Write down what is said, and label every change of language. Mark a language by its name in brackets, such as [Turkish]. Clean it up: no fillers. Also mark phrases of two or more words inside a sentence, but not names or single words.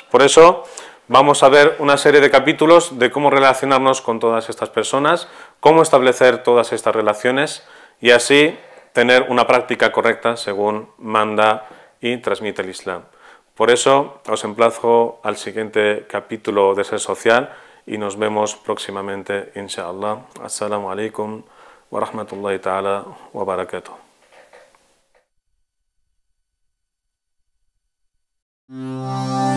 [Spanish] Por eso vamos a ver una serie de capítulos de cómo relacionarnos con todas estas personas, cómo establecer todas estas relaciones y así tener una práctica correcta según manda y transmite el Islam. Por eso os emplazo al siguiente capítulo de Ser Social y nos vemos próximamente, [Arabic] إن شاء الله. السلام عليكم ورحمة الله تعالى وبركاته.